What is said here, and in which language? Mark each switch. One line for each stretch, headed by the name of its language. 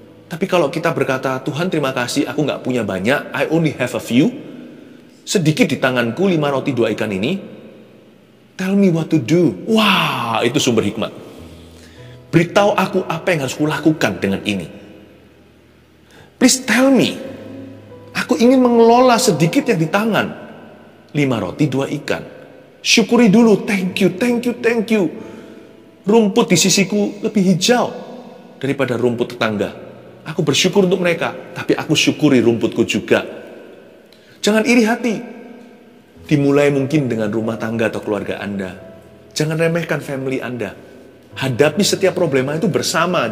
Indonesian: Tapi kalau kita berkata, Tuhan terima kasih, aku nggak punya banyak,
English: I only have a few,
Indonesian: sedikit di tanganku 5 roti 2 ikan ini,
English: tell me what to do.
Indonesian: Wah, itu sumber hikmat. Beritahu aku apa yang harus kulakukan dengan ini.
English: Please tell me.
Indonesian: Aku ingin mengelola sedikit yang di tangan. 5 roti 2 ikan. Syukuri dulu,
English: thank you, thank you, thank you.
Indonesian: Rumput di sisiku lebih hijau daripada rumput tetangga. Aku bersyukur untuk mereka, tapi aku syukuri rumputku juga. Jangan iri hati. Dimulai mungkin dengan rumah tangga atau keluarga Anda. Jangan remehkan family Anda. Hadapi setiap problema itu bersama.